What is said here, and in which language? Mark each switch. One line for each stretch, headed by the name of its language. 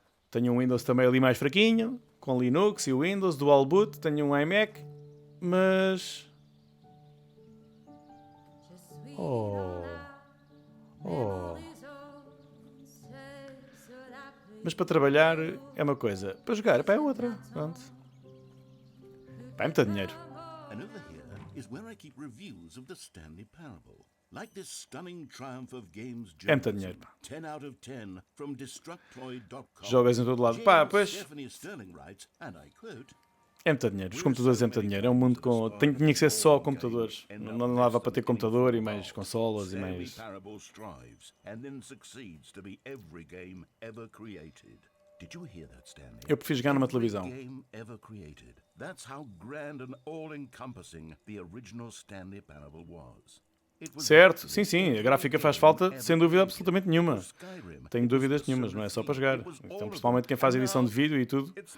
Portuguese: Tenho um Windows também ali mais fraquinho, com Linux e Windows, dual boot. Tenho um iMac, mas... Mas para trabalhar é uma coisa, para jogar é outra. Pronto. Pá, é muito dinheiro.
English: And over here is where I keep reviews of the Stanley Parable. Like this stunning triumph of games
Portuguese: É muito dinheiro.
English: 10 out of 10 from destructoid.com.
Portuguese: Jogas em todo lado. Pá, pois...
English: Stephanie Sterling writes, and I quote,
Portuguese: é muito dinheiro. Os computadores é muito dinheiro. É um mundo com... Tinha que ser só computadores. Não dava para ter computador e mais consolas e mais...
English: Parable strives and then succeeds to be every game ever created. Did you hear that, Stanley?
Portuguese: Eu prefiro jogar numa televisão.
English: Game ever created. That's how grand and all-encompassing the original Stanley Parable was.
Portuguese: Certo, sim, a gráfica faz falta, sem dúvida absolutamente nenhuma. Tenho dúvidas nenhumas, não é só para jogar. Então, principalmente quem faz edição de vídeo e tudo.